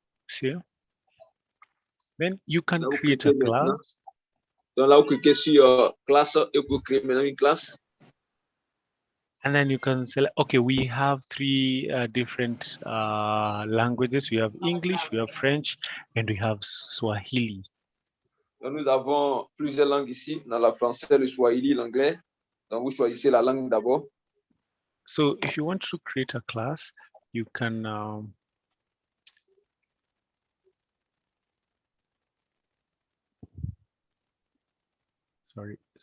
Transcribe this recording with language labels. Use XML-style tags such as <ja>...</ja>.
<en>See? Then you can</en> <fr>Là,</fr> <en>create a class.</en> <fr>Donc là, vous cliquez sur classe et vous créez maintenant une classe.</fr> <en>And then you can select, okay, we have three different languages. We have English, we have French, and we have Swahili.</en> <fr>Donc, nous avons plusieurs langues ici. Dans la français, le Swahili, l'anglais. Donc, vous choisissez la langue d'abord.</fr> <en>So if you want to create a class, you can sorry.</en>